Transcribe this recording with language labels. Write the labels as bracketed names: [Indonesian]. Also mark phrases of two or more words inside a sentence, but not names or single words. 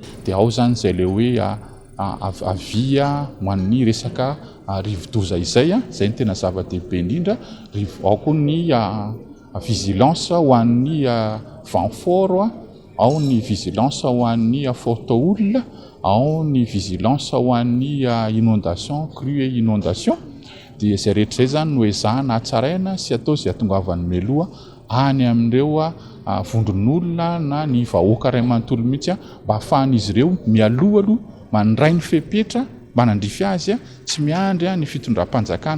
[Malagasy] dia ao zany zay le hoe avia hoan'ny resaka rivodoza izay zay ny tena zava-dehibe indrindra. Ao koa ny vigilance ho an'ny [French] vent fort, [Malagasy] ao ny vigilance ho an'ny photo olona, ao ny vigilance ho an'ny inondation, [French] crue et inondation. [Malagasy] Dia zay rehetra zay zany no ezahana hatsaraina sy atao zay atongavan'ny meloa any amin'ireo vondron'olona na ny vahoaka ray manontolo mihitsy mba ahafahan'izy ireo mialoha mandray ny fepetra manandrify azy tsy miandry ny fitondram-panjakana.